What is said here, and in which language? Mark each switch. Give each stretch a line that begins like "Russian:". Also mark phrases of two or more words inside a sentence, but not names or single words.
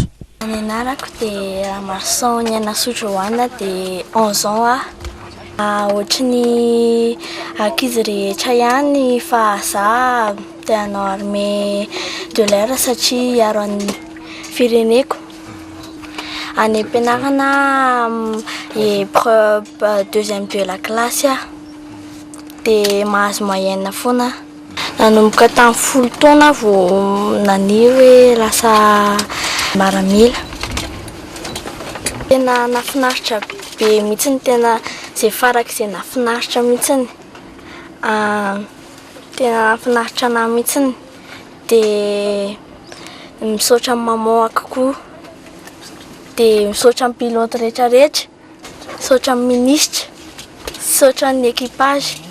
Malagasy: Ny anarako dia Marsan Niana Sotroana dia 11 ans ohatry ny ankizy rehetra ihany fa za dia hanao
French: armée de l'air
Malagasy: satria hiaro an'ny fireneko. Any am-pianarana
French: épreuve deuxième de la classe
Malagasy: dia mahazo moyenne foana. Nanomboka tamin'ny 10 taona vao naniry hoe lasa maramila. Tena nafinaritra be mihitsy ny tena izay farak'izay nafinaritra mihitsy tena nafinaritra anahy mihitsy dia misaotra amin'ny maman kokoa dia misaotra amin'ny pilote rehetrarehetra, misaotra amin'ny ministre, misaotra ny équipage.